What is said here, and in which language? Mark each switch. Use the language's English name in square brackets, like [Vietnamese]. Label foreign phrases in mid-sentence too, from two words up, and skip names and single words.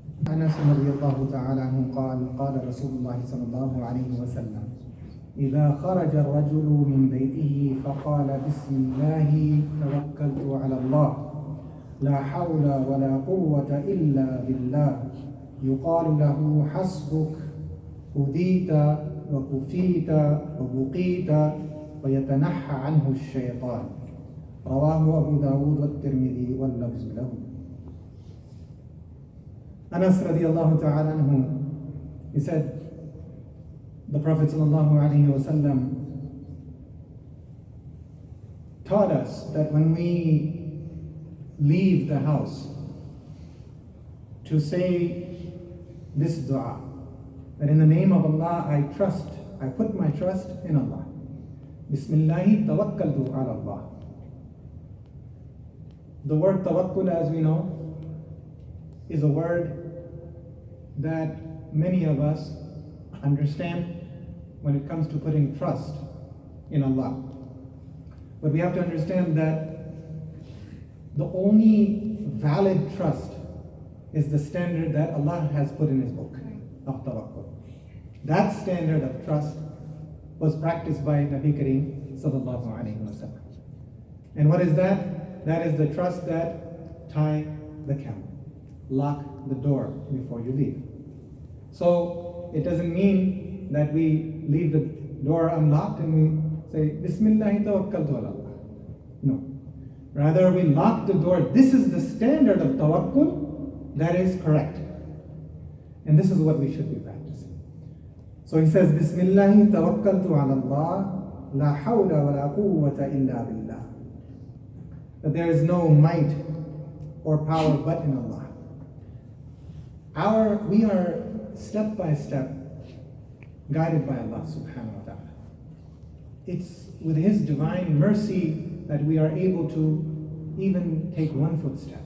[Arabic] أنس رضي الله تعالى عنه قال قال رسول الله صلى الله عليه وسلم إذا خرج الرجل من بيته فقال بسم الله توكلت على الله لا حول ولا قوة إلا بالله يقال له حسبك هديت وكفيت وبقيت ويتنحى عنه الشيطان. رواه أبو داود والترمذي واللفظ له. أنس رضي الله تعالى عنه, [English] he said, the Prophet [Arabic] صلى الله عليه وسلم [English] taught us that when we leave the house to say this dua, that in the name of Allah I put my trust in Allah. [Arabic] بسم الله توكلت على الله. [English] The word tawakkul, as we know, is a word that many of us understand when it comes to putting trust in Allah. But we have to understand that the only valid trust is the standard that Allah has put in His book of tawakkul. That standard of trust was practiced by [Arabic] نبي كريم صلى الله عليه وسلم. [English] And what is that? That is the trust that tie the camel, lock the door before you leave. So it doesn't mean that we leave the door unlocked and we say [Arabic] بسم الله توكلت على الله. [English] No. Rather we lock the door. This is the standard of tawakkul that is correct. And this is what we should be practicing. So he says, [Arabic] بسم الله توكلت على الله، لا حول ولا قوة إلا بالله. [English] That there is no might or power but in Allah. We are step by step guided by [Arabic] الله سبحانه وتعالى. [English] It's with His divine mercy that we are able to even take one footstep.